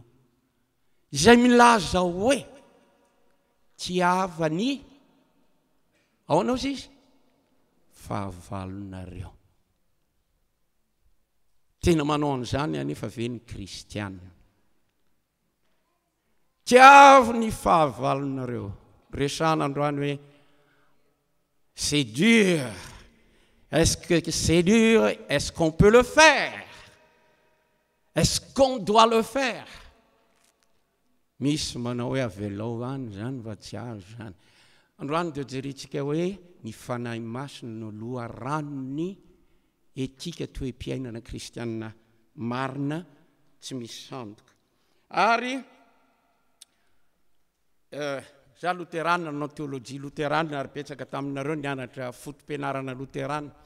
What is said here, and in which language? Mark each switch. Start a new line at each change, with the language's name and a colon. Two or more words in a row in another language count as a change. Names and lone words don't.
Malagasy: Izay milaza hoe tiavany ahoana ozy izy? Fahavalonareo. Tena manao an'izany anefa ve ny kristianina. Tiavany fahavalonareo. Resana androany hoe
French: c'est dur. Est-ce que c'est dur? Est-ce qu'on peut le faire? Est-ce qu'on doit le faire?
Malagasy: Misy manao hoe avelao any zany va tsy azo zany. Androany dia jerentsika hoe ny fanahy masina no loha ranony etika toe-piainana kristianina marina tsy misy sandoka. Ary za loterana nanao théologie loterana ary betsaka taminareo nianatra fotom-pianarana loterana.